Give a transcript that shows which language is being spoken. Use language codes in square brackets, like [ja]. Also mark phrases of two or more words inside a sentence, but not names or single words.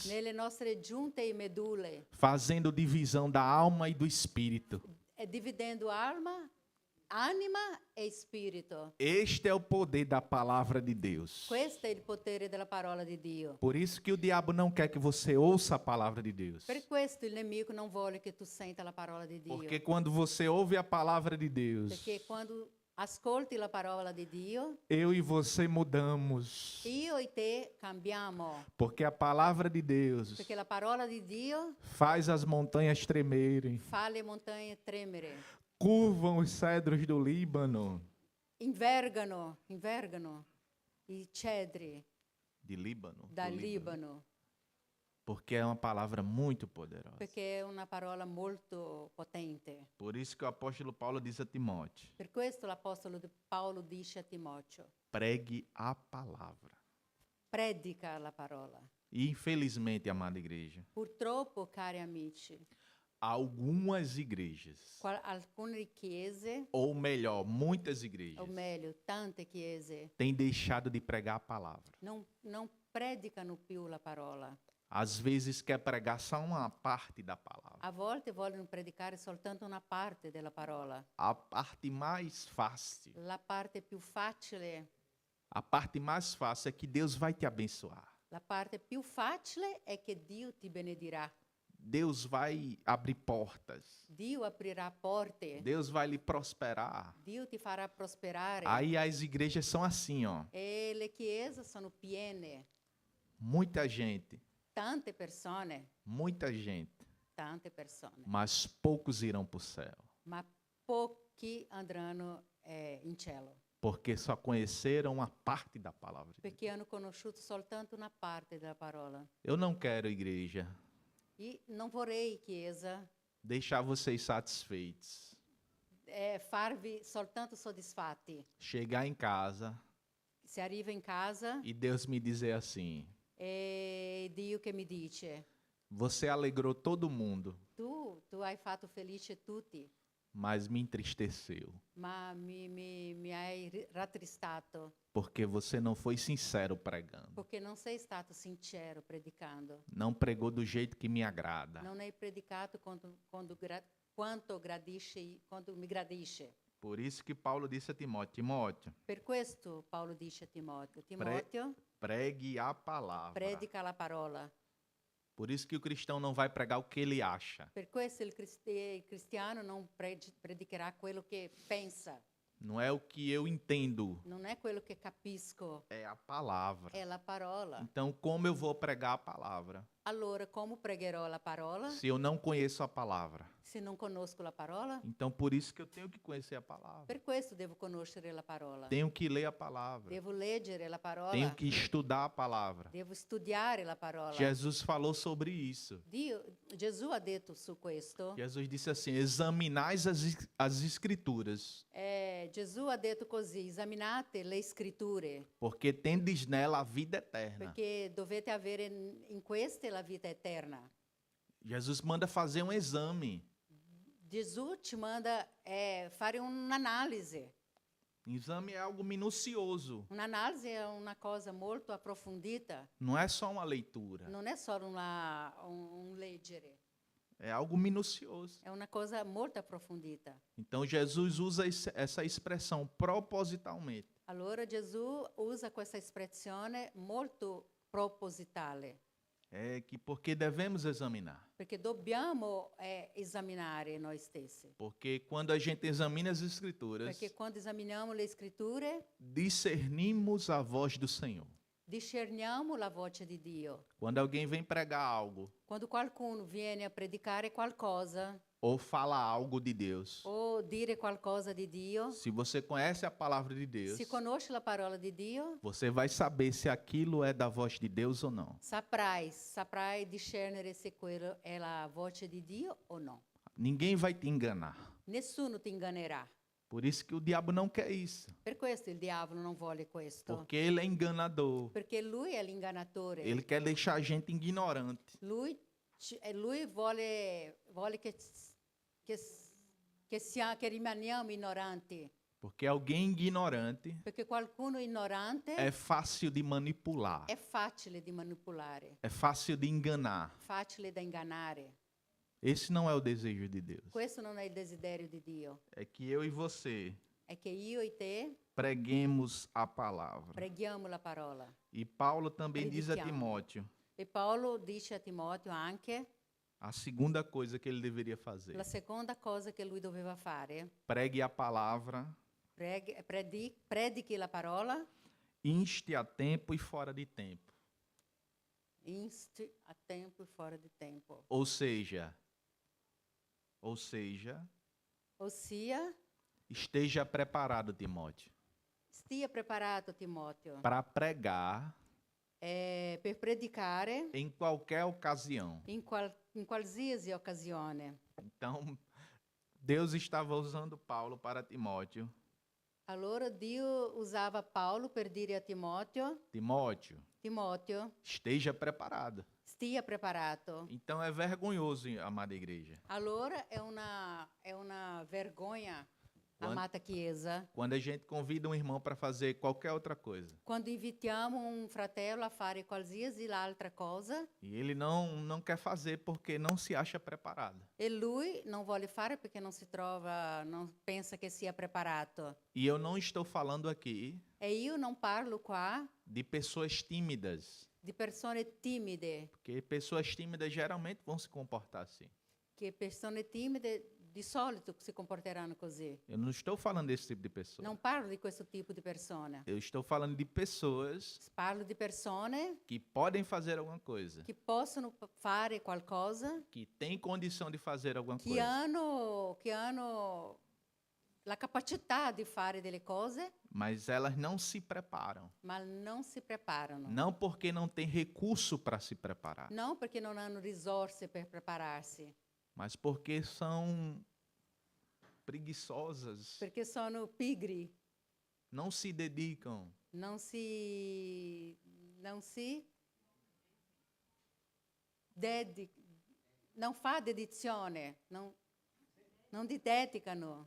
[it] nelle nostre giunte e medulle, [pt] fazendo divisão da alma e do espírito. [it] dividendo alma, anima e spirito. [pt] Este é o poder da palavra de Deus. [it] Questo è il potere della parola di Dio. [pt] Por isso que o diabo não quer que você ouça a palavra de Deus. [it] Per questo il nemico non vuole che tu senta la parola di Dio. [pt] Porque quando você ouve a palavra de Deus, [it] Perché quando ascolti la parola di Dio, [pt] eu e você mudamos. [it] io e te cambiamo. [pt] Porque a palavra de Deus [it] Perché la parola di Dio [pt] faz as montanhas tremerem, [it] fa le montagne tremere, [pt] curvam os cedros do Líbano. [it] invergano i cedri [pt] De Líbano? [it] dal [pt] Do [it] Libano, [pt] Porque é uma palavra muito poderosa. [it] perché è una parola molto potente. [pt] Por isso que o apóstolo Paulo diz a Timóteo: [it] Per questo l'apostolo Paolo dice a Timoteo: [pt] pregue a palavra. [it] predica la parola. [pt] E infelizmente, amada igreja, [it] Purtroppo, cari amici, [pt] algumas igrejas, [it] alcune chiese, [pt] ou melhor, muitas igrejas, [it] o meglio, tante chiese, [pt] têm deixado de pregar a palavra. [it] non predicano più la parola. [pt] às vezes quer pregar só uma parte da palavra. [it] A volte vogliono predicare soltanto una parte della parola. [pt] A parte mais fácil. [it] La parte più facile, [pt] A parte mais fácil é que Deus vai te abençoar. [it] la parte più facile è che Dio ti benedirà. [pt] Deus vai abrir portas. [it] Dio aprirà porte. [pt] Deus vai lhe prosperar. [it] Dio ti farà prosperare. [pt] Aí as igrejas são assim, ó. [it] E le chiese sono piene. [pt] Muita gente, [it] Tante persone, tante persone. [pt] Mas poucos irão para o céu. [it] ma pochi andranno in cielo. [pt] Porque só conheceram uma parte da palavra. [it] Perché hanno conosciuto soltanto una parte della parola. [pt] Eu não quero, igreja, [it] E non vorrei, Chiesa, [pt] deixar vocês satisfeitos. [it] farvi soltanto soddisfatti. [pt] Chegar em casa [it] Se arriva in casa [pt] e Deus me dizer assim: [it] e Dio che mi dice, [pt] você alegrou todo mundo, [it] tu hai fatto felice tutti, [pt] mas me entristeceu. [it] ma mi hai rattristato, [pt] Porque você não foi sincero pregando. [it] perché non sei stato sincero predicando. [pt] Não pregou do jeito que me agrada. [it] Non hai predicato quanto mi gradisce. [pt] Por isso que Paulo disse a Timóteo: Timóteo, [it] Per questo Paolo dice a Timoteo, Timoteo, [pt] pregue a palavra. [it] predica la parola. [pt] Por isso que o cristão não vai pregar o que ele acha. [it] Per questo il cristiano non predicherà quello che pensa, [pt] Não é o que eu entendo, [it] non è quello che capisco, [pt] é a palavra. [it] è la parola. [pt] Então, como eu vou pregar a palavra [it] Allora, come pregherò la parola [pt] se eu não conheço a palavra? [it] se non conosco la parola? [pt] Então, por isso que eu tenho que conhecer a palavra. [it] Per questo devo conoscere la parola. [pt] Tenho que ler a palavra. [it] Devo leggere la parola. [pt] Tenho que estudar a palavra. [it] Devo studiare la parola. [pt] Jesus falou sobre isso. [it] Gesù ha detto su questo. [pt] Jesus disse assim: examinais as escrituras, [it] Gesù ha detto così, esaminate le scritture, [pt] porque tendes nela a vida eterna. [it] perché dovete avere in queste la vita eterna. [pt] Jesus manda fazer um exame. [it] Gesù ci manda fare un'analisi. [pt] Exame é algo minucioso. [it] Un'analisi è una cosa molto approfondita, [pt] Não é só uma leitura. [it] non è solo un leggere, [pt] É algo minucioso. [it] è una cosa molto approfondita. [pt] Então Jesus usa essa expressão propositalmente. [it] Allora Gesù usa questa espressione molto propositale, [pt] É que porque devemos examinar. [it] perché dobbiamo esaminare noi stessi. [pt] Porque quando a gente examina as escrituras, [it] Perché quando esaminiamo le scritture, [pt] discernimos a voz do Senhor. [it] discerniamo la voce di Dio. [pt] Quando alguém vem pregar algo [it] Quando qualcuno viene a predicare qualcosa [pt] ou fala algo de Deus, [it] o dire qualcosa di Dio, [pt] se você conhece a palavra de Deus, [it] se conosci la parola di Dio, [pt] você vai saber se aquilo é da voz de Deus ou não. [it] saprai discernere se quello è la voce di Dio o no. [pt] Ninguém vai te enganar. [it] Nessuno ti ingannerà. [pt] Por isso que o diabo não quer isso. [it] Per questo il diavolo non vuole questo. [pt] Porque ele é enganador. [it] Perché lui è l'ingannatore. [pt] Ele quer deixar a gente ignorante. [it] Lui vuole che rimaniamo ignoranti. [pt] Porque alguém ignorante [it] Perché qualcuno ignorante [pt] é fácil de manipular. [it] è facile di manipolare, [pt] É fácil de enganar. [it] facile da ingannare. [pt] Esse não é o desejo de Deus. [it] Questo non è il desiderio di Dio. [pt] É que eu e você [it] È che io e te [pt] preguemos a palavra. [it] preghiamo la parola. [pt] E Paulo também diz a [it] Predichiamo. [pt] Timóteo [it] E Paolo dice a Timoteo anche [pt] a segunda coisa que ele deveria fazer. [it] la seconda cosa che lui doveva fare: [pt] Pregue a palavra, [it] predichi la parola, [pt] inste a tempo e fora de tempo. [it] insti a tempo e fora di tempo. [pt] Ou seja, [it] Ossia, [pt] esteja preparado, Timóteo, [it] stia preparato, Timoteo, [pt] para pregar [it] per predicare [pt] em qualquer ocasião. [it] in qualsiasi occasione. [pt] Então, Deus estava usando Paulo para Timóteo. [it] Allora Dio usava Paolo per dire a Timoteo, Timoteo, [pt] Esteja preparado. [it] stia preparato. [pt] Então é vergonhoso, amada igreja, [it] Allora è una vergogna amata Chiesa, [pt] Quando a gente convida um irmão para fazer qualquer outra coisa [it] quando invitiamo un fratello a fare qualsiasi altra cosa [pt] e ele não quer fazer porque não se acha preparado. [it] e lui non vuole fare perché non si trova, non pensa che sia preparato. [pt] E eu não estou falando aqui [it] E io non parlo qua [pt] de pessoas tímidas, [it] di persone timide, [pt] porque pessoas tímidas geralmente vão se comportar assim. [it] che persone timide di solito si comporteranno così. [pt] Eu não estou falando desse tipo de pessoa. [it] Non parlo di questo tipo di persone. [pt] Eu estou falando de pessoas [it] Parlo di persone [pt] que podem fazer alguma coisa, [it] che possono fare qualcosa, [pt] que têm condição de fazer alguma [it] che [pt] coisa, [it] hanno la capacità di fare delle cose, [pt] mas elas não se preparam. [it] ma non si preparano. [pt] Não porque não tem recurso para se preparar, [it] Non perché non hanno risorse per prepararsi, [pt] mas porque são preguiçosas, [it] perché sono pigri, [pt] não se dedicam. [it] non si non fa dedizione, non si dedicano.